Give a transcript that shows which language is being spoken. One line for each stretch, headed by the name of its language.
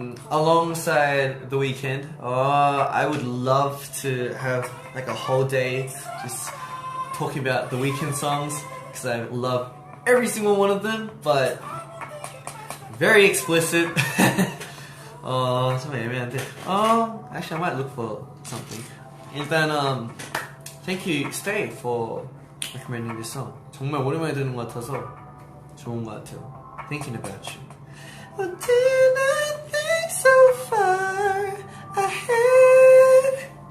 English: Alongside The Weeknd, I would love to have like a whole day just talking about The Weeknd songs because I love every single one of them, but very explicit.
Korean: 좀 애매한데.
English: Actually, I might look for something. 일단, thank you, Stay, for recommending this song.
Korean: 정말 오랜만에 듣는 것 같아서 좋은 것 같아요.
English: Thinking about you. But did I think so far ahead?